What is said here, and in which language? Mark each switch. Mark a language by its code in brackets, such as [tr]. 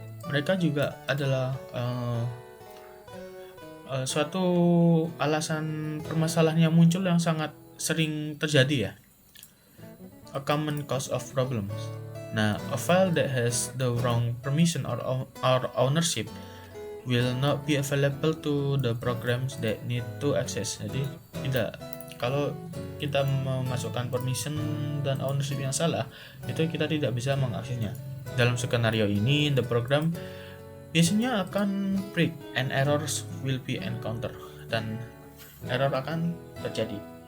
[id] Mereka juga adalah suatu alasan permasalahan yang muncul yang sangat sering terjadi ya, [en] a common cause of problems. Nah, a file that has the wrong permission or ownership will not be available to the programs that need to access. [id] Jadi tidak, kalau kita memasukkan permission dan ownership yang salah, itu kita tidak bisa mengaksesnya. Dalam skenario ini, [en] the program [id] biasanya akan [en] break and errors will be encountered, [id] dan error akan terjadi.